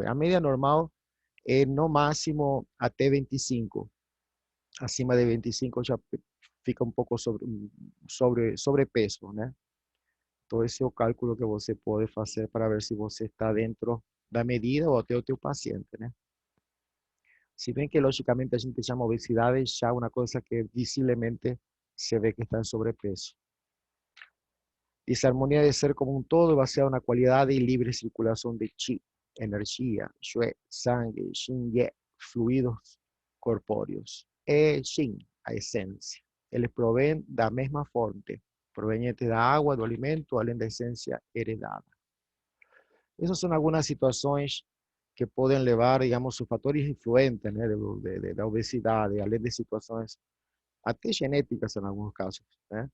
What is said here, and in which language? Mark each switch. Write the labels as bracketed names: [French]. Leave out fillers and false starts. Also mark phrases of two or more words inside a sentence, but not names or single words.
[Portuguese] A média normal é no máximo até 25. Acima de 25 já fica um pouco sobrepeso, né? Então, esse é o cálculo que você pode fazer para ver se você está dentro da medida ou até o teu paciente, né? [Spanish] Si bien que lógicamente [Portuguese] a gente chama obesidade já uma coisa que visivelmente se ve que está em sobrepeso. [Spanish] Disarmonía de ser como un todo baseado en la cualidad y libre circulación de chi, energía, xue, [Portuguese] sangue, xin, ye, fluidos corpóreos. E xin, a esencia. Eles proveen da mesma fonte, proveniente da água, do alimento, além da essência heredada. Essas são algumas situações que podem levar, digamos, os fatores influentes, né, da obesidade, além de situações até genéticas em alguns casos, né?